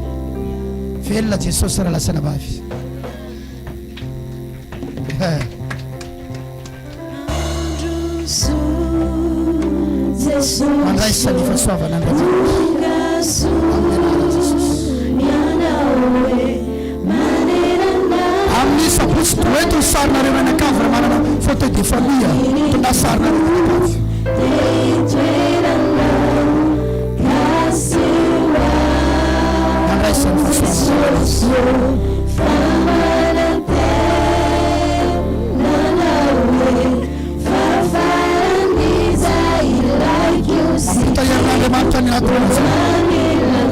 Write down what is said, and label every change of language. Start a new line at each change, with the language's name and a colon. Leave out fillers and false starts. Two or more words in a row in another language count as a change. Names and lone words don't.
Malagasy: Velona Jesosy raha lasana vavy. Mandray sany fahasoavana Andriamanitra amin'ny anarana Jesosy. Amin'ny sabotsy toeto ny sarinareo mianakavy raha manana
French: fauteuil de famille
Malagasy: tonda sarinareo mianakavy. Mandray sany fahasoavana. Mampita herin'Andriamanitra ny anatinao zay.